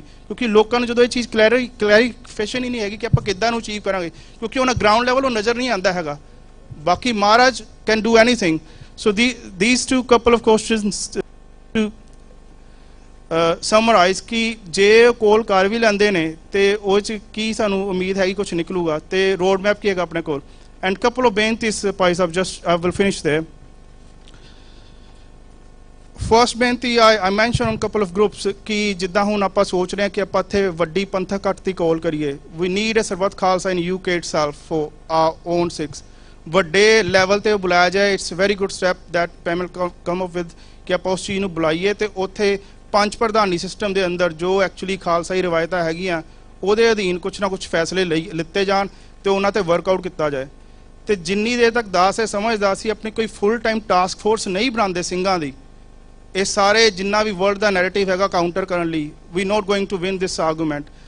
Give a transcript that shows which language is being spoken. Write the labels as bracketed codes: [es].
[pa] ਕਿਉਂਕਿ ਲੋਕਾਂ ਨੂੰ ਜਦੋਂ ਇਹ ਚੀਜ਼ ਕਲੈਰੀਫਿਕੇਸ਼ਨ ਹੀ ਨਹੀਂ ਹੈਗੀ ਕਿ ਆਪਾਂ ਕਿੱਦਾਂ ਨੂੰ ਅਚੀਵ ਕਰਾਂਗੇ, ਕਿਉਂਕਿ ਉਹਨਾਂ ਗਰਾਊਂਡ ਲੈਵਲ ਉਹ ਨਜ਼ਰ ਨਹੀਂ ਆਉਂਦਾ ਹੈਗਾ. ਬਾਕੀ ਮਹਾਰਾਜ [en] Can do anything. [pa] So [en] these two couple of questions to [pa] summarise ਕਿ ਜੇ ਕੋਲ ਕਰ ਵੀ ਲੈਂਦੇ ਨੇ ਤੇ ਉਹ 'ਚ ਕੀ ਸਾਨੂੰ ਉਮੀਦ ਹੈਗੀ ਕੁਛ ਨਿਕਲੂਗਾ, ਤੇ ਰੋਡ ਮੈਪ ਕੀ ਹੈਗਾ ਆਪਣੇ ਕੋਲ? [en] And couple of ਬੇਨਤੀਸ Bhai Sahib, just I will finish there. [pa] First ਬੇਨਤੀ, [en] I mentioned on couple of groups [pa] ਕਿ ਜਿੱਦਾਂ ਹੁਣ ਆਪਾਂ ਸੋਚ ਰਹੇ ਹਾਂ ਕਿ ਆਪਾਂ ਇੱਥੇ ਵੱਡੀ ਪੰਥਕ ਇਕੱਠ ਦੀ ਕਾਲ ਕਰੀਏ. [en] We need a Sarbat Khalsa in UK itself for our own Sikhs. [pa] ਵੱਡੇ ਲੈਵਲ ਤੇ ਬੁਲਾਇਆ ਜਾਏ. [en] It's a very good step that Pamela come up with [pa] ਕਿ ਆਪਾਂ ਉਸ ਚੀਜ਼ ਨੂੰ ਬੁਲਾਈਏ ਤੇ ਉੱਥੇ ਪੰਜ ਪ੍ਰਧਾਨੀ ਸਿਸਟਮ ਦੇ ਅੰਦਰ ਜੋ ਐਕਚੁਅਲੀ ਖਾਲਸਾਈ ਰਵਾਇਤਾਂ ਹੈਗੀਆਂ ਉਹਦੇ ਅਧੀਨ ਕੁਛ ਨਾ ਕੁਛ ਫੈਸਲੇ ਲਿੱਤੇ ਜਾਣ ਤੇ ਉਹਨਾਂ ਤੇ ਵਰਕਆਊਟ ਕੀਤਾ ਜਾਏ. ਤੇ ਜਿੰਨੀ ਦੇਰ ਤੱਕ ਦਾਸ ਹੈ ਸਮਝਦਾ ਸੀ ਆਪਣੀ ਕੋਈ ਫੁੱਲ ਟਾਈਮ ਟਾਸਕ ਫੋਰਸ ਨਹੀਂ ਬਣਾਉਂਦੇ ਸਿੰਘਾਂ ਦੀ, ਇਹ ਸਾਰੇ ਜਿੰਨਾ ਵੀ ਵਰਲਡ ਦਾ ਨੈਰੇਟਿਵ ਹੈਗਾ ਕਾਊਂਟਰ ਕਰਨ ਲਈ, [en] We not going to win this argument.